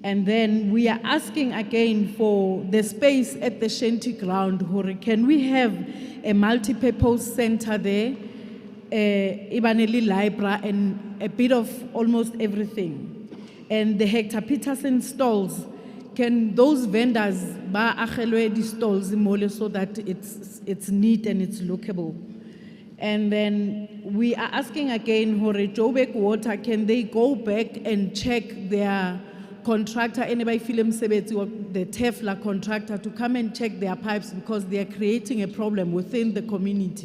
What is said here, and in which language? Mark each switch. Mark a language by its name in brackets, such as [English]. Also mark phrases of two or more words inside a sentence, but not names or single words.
[English] And then we are asking again for the space at the Shanty ground. Can we have a multi-purpose center there? Ibaneli Library and a bit of almost everything. And the Hector Peterson stalls, can those vendors [Southern Sotho] ba akhelwe di stalls mole [English] so that it's neat and it's lookable? And then we are asking again, Hore Joburg Water, can they go back and check their contractor, anybody film sebeti or the Tefla contractor, to come and check their pipes because they are creating a problem within the community.